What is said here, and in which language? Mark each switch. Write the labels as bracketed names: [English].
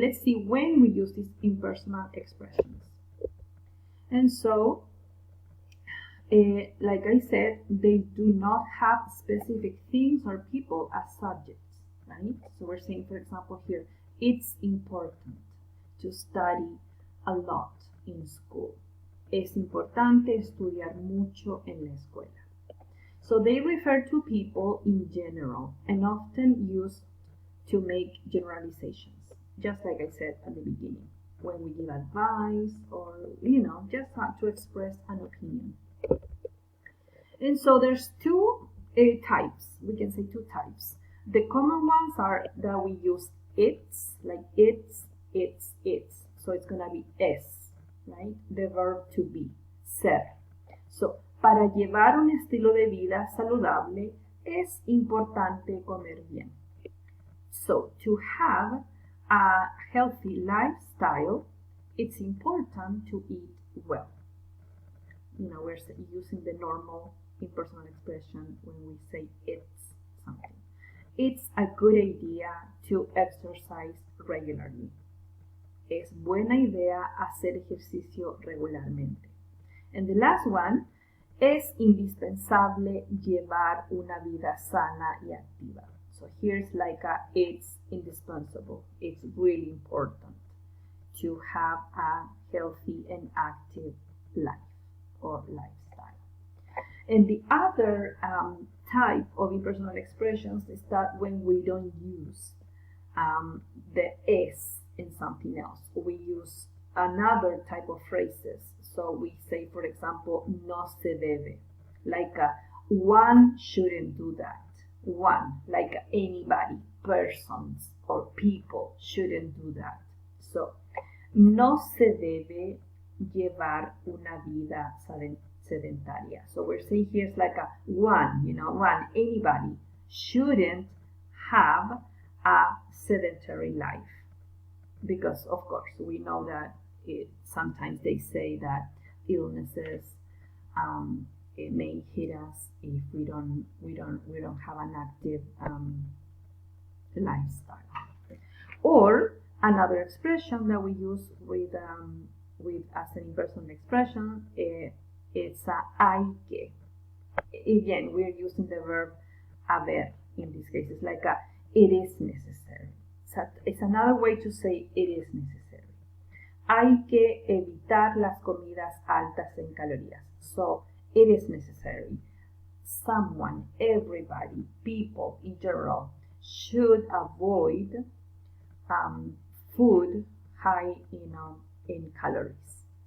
[English] Let's see when we use these impersonal expressions. And so, like I said, they do not have specific things or people as subjects, right? So we're saying, for example, here, it's important to study a lot in school. [Spanish] Es importante estudiar mucho en la escuela. [English] So they refer to people in general and often used to make generalizations, just like I said at the beginning, when we give advice or, just to express an opinion. And so there's two types. We can say two types. The common ones are that we use it's, like it's. So it's going to be es, right? The verb to be, ser. [Spanish] So, para llevar un estilo de vida saludable es importante comer bien. [English] So, to have a healthy lifestyle, it's important to eat well. We're using the normal impersonal expression when we say it's something. It's a good idea to exercise regularly. [Spanish] Es buena idea hacer ejercicio regularmente. [English] And the last one, [Spanish] es indispensable llevar una vida sana y activa. [English] So here's like it's indispensable. It's really important to have a healthy and active life or lifestyle. And the other type of impersonal expressions is that when we don't use the es in something else, we use another type of phrases. So we say, for example, [Spanish] no se debe, [English] like one shouldn't do that. One, like anybody, persons or people shouldn't do that. [Spanish] So, no se debe llevar una vida sedentaria. [English] So we're saying here it's like a one, anybody shouldn't have a sedentary life. Because of course we know that sometimes they say that illnesses it may hit us if we don't have an active lifestyle. Or another expression that we use with as an impersonal expression it's hay que. Again, we're using the verb haber in this case. It's like it is necessary. It's another way to say it is necessary. [Spanish] Hay que evitar las comidas altas en calorías. [English] So it is necessary. Someone, everybody, people in general should avoid food high in calories.